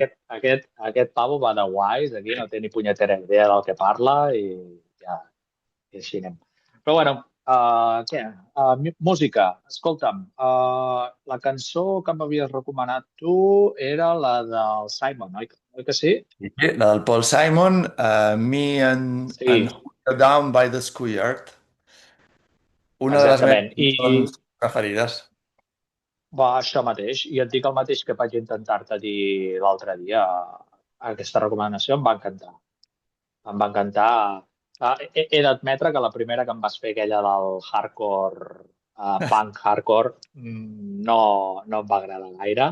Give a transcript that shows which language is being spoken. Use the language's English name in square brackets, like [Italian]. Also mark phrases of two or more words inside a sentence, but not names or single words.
[Catalan] aquest pavo va de guais, aquí no té ni punyetera idea del que parla i ja, i així anem. Però bueno, què? Música. Escolta'm, la cançó que m'havies recomanat tu era la del Simon, oi que sí? Sí, la del Paul Simon, and Sí, Who You're Down by the Schoolyard, una de les meves exactament. I cançons preferides. va, això mateix. I et dic el mateix que vaig intentar-te dir l'altre dia. Aquesta recomanació em va encantar. Em va encantar. He d'admetre que la primera que em vas fer, aquella del hardcore, punk hardcore, no em va agradar gaire.